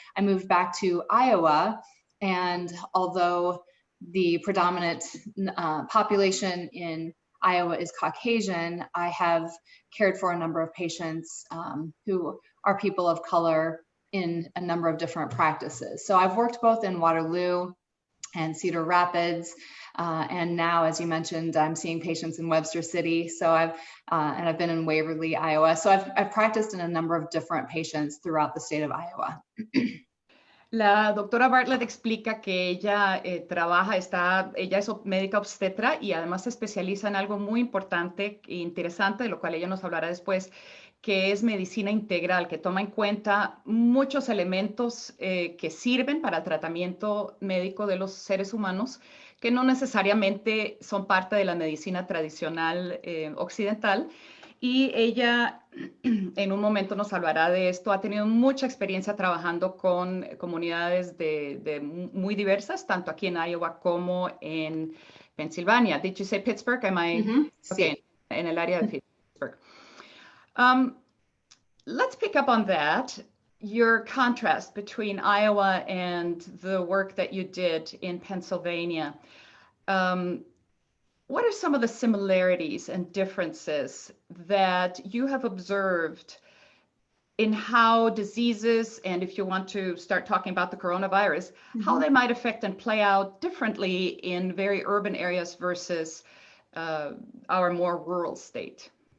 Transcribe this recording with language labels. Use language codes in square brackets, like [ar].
[en] I moved back to Iowa, and although the predominant population in Iowa is Caucasian, I have cared for a number of patients who are people of color in a number of different practices. So I've worked both in Waterloo and Cedar Rapids, and now, as you mentioned, I'm seeing patients in Webster City. So I've been in Waverly, Iowa. So I've practiced in a number of different patients throughout the state of Iowa. [es] La doctora Bartlett explica que ella ella es médica obstetra y además se especializa en algo muy importante e interesante, de lo cual ella nos hablará después, que es medicina integral, que toma en cuenta muchos elementos que sirven para el tratamiento médico de los seres humanos, que no necesariamente son parte de la medicina tradicional occidental. Y ella en un momento nos hablará de esto. Ha tenido mucha experiencia trabajando con comunidades muy diversas, tanto aquí en Iowa como en Pensilvania. Did you say Pittsburgh? Am I? Okay, sí. En el área de Pittsburgh. [en] Let's pick up on that. Your contrast between Iowa and the work that you did in Pennsylvania. What are some of the similarities and differences that you have observed in how diseases, and if you want to start talking about the coronavirus, how they might affect and play out differently in very urban areas versus our more rural state?